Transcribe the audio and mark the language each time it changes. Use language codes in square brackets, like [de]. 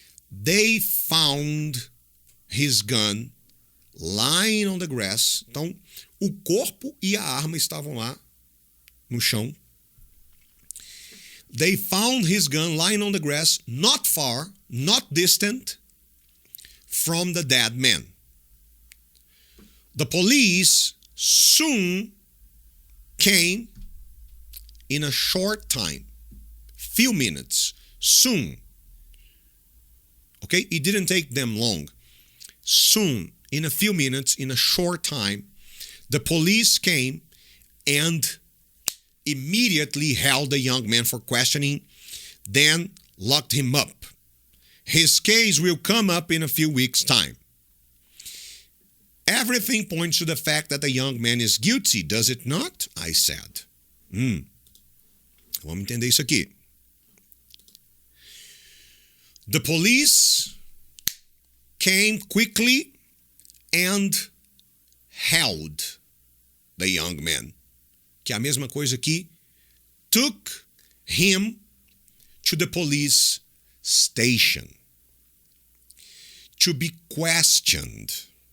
[en] They found his gun lying on the grass. [pt] Então, o corpo e a arma estavam lá no chão. [en] They found his gun lying on the grass, not far, not distant from the dead man. The police soon came in a short time, few minutes, soon. Okay, it didn't take them long. Soon, in a few minutes, in a short time, the police came and immediately held the young man for questioning, then locked him up. His case will come up in a few weeks' time. Everything points to the fact that the young man is guilty, does it not? I said. [pt] Vamos entender isso aqui. [en] The police came quickly and held the young man. [pt] Que é a mesma coisa que [en] took him to the police station to be questioned.